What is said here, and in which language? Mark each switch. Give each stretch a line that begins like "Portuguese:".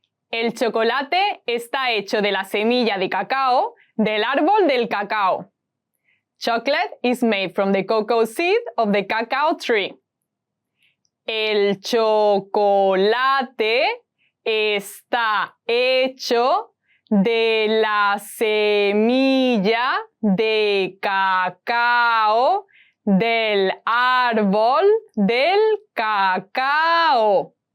Spanish: El chocolate está hecho de la semilla de cacao del árbol del cacao.
English: Chocolate is made from the cocoa seed of the cacao tree.
Spanish: El chocolate está hecho de la semilla de cacao del árbol del cacao.